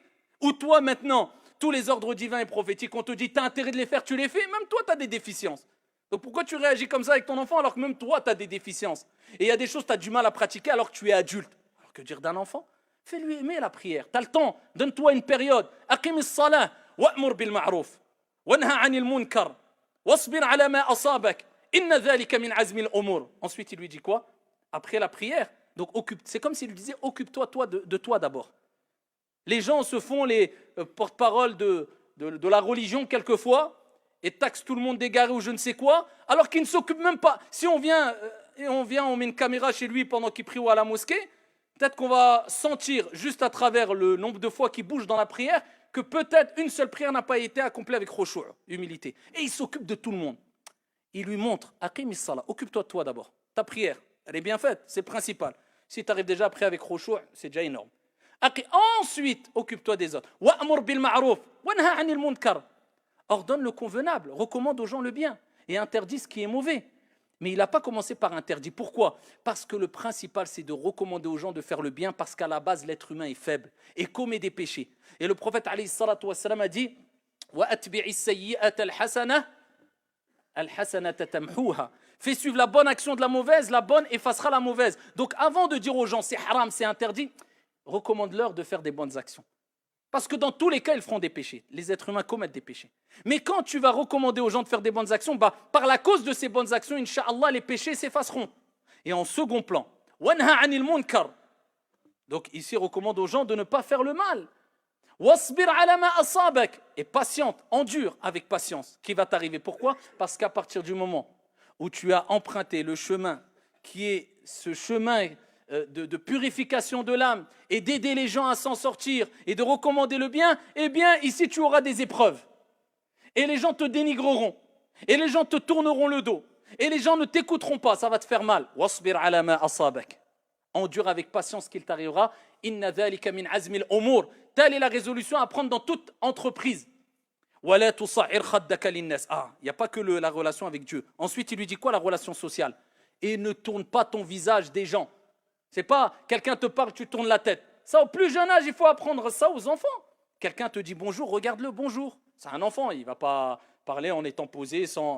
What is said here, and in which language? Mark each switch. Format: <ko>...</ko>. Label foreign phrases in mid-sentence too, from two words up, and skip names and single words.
<fr>Ou toi maintenant, tous les ordres divins et prophétiques, on te dit tu as intérêt de les faire, tu les fais? Même toi, tu as des déficiences. Donc pourquoi tu réagis comme ça avec ton enfant alors que même toi, tu as des déficiences? Et il y a des choses que tu as du mal à pratiquer alors que tu es adulte. Alors que dire d'un enfant? Fais-lui aimer la prière. Tu as le temps, donne-toi une période.</fr> <ar>أقم الصلاة، وأمر بالمعروف، وانه عن المنكر، واصبر على ما أصابك.</ar> <fr>Ensuite, il lui dit quoi? Après la prière, donc c'est comme s'il lui disait occupe-toi toi, de toi d'abord. Les gens se font les porte-parole de la religion quelquefois et taxent tout le monde d'égaré ou je ne sais quoi, alors qu'ils ne s'occupent même pas. Si on vient, on met une caméra chez lui pendant qu'il prie ou à la mosquée, peut-être qu'on va sentir juste à travers le nombre de fois qu'il bouge dans la prière que peut-être une seule prière n'a pas été accomplie avec khushu', humilité. Et il s'occupe de tout le monde. Il lui montre,</fr> <ar>أقم الصلاة,</ar> <fr>occupe-toi de toi d'abord. Ta prière, elle est bien faite, c'est le principal. Si tu arrives déjà après avec khushu', c'est déjà énorme. Ensuite, occupe-toi des autres.</fr> <ar>وأمر بالمعروف، وانه عن المنكر.</ar> <fr>Ordonne le convenable, recommande aux gens le bien et interdit ce qui est mauvais. Mais il n'a pas commencé par interdit. Pourquoi? Parce que le principal, c'est de recommander aux gens de faire le bien parce qu'à la base, l'être humain est faible et commet des péchés. Et le prophète</fr> <ar>عليه الصلاة والسلام</ar> <fr>a dit</fr> <ar>وأتبع السيئة الحسنة.</ar> <fr>Fais suivre la bonne action de la bonne effacera la mauvaise. Donc avant de dire aux gens c'est haram, c'est interdit, recommande-leur de faire des bonnes actions. Parce que dans tous les cas, ils feront des péchés. Les êtres humains commettent des péchés. Mais quand tu vas recommander aux gens de faire des bonnes actions, par la cause de ces bonnes actions, Inch'Allah, les péchés s'effaceront. Et en second plan,</fr> <ar>وانه عن المنكر.</ar> <fr>Donc ici, recommande aux gens de ne pas faire le mal.</fr> <ar>واصبر على ما أصابك,</ar> <fr>et patiente, endure avec patience. Qui va t'arriver? Pourquoi? Parce qu'à partir du moment où tu as emprunté le chemin qui est ce chemin de purification de l'âme et d'aider les gens à s'en sortir et de recommander le bien, eh bien ici tu auras des épreuves. Et les gens te dénigreront. Et les gens te tourneront le dos. Et les gens ne t'écouteront pas, ça va te faire mal.</fr> <ar>واصبر على ما أصابك.</ar> <fr>Endure avec patience ce qu'il t'arrivera.</fr> <ar>إن ذلك من عزم الأمور.</ar> <fr>Telle est la résolution à prendre dans toute entreprise.</fr> <ar>ولا تصعر خدك للناس.</ar> <fr>Il n'y a pas que la relation avec Dieu. Ensuite, il lui dit quoi? La relation sociale. Et ne tourne pas ton visage des gens. C'est pas quelqu'un te parle, tu tournes la tête. Ça, au plus jeune âge, il faut apprendre ça aux enfants. Quelqu'un te dit bonjour, regarde-le, bonjour. C'est un enfant, il ne va pas parler en étant posé sans...</fr>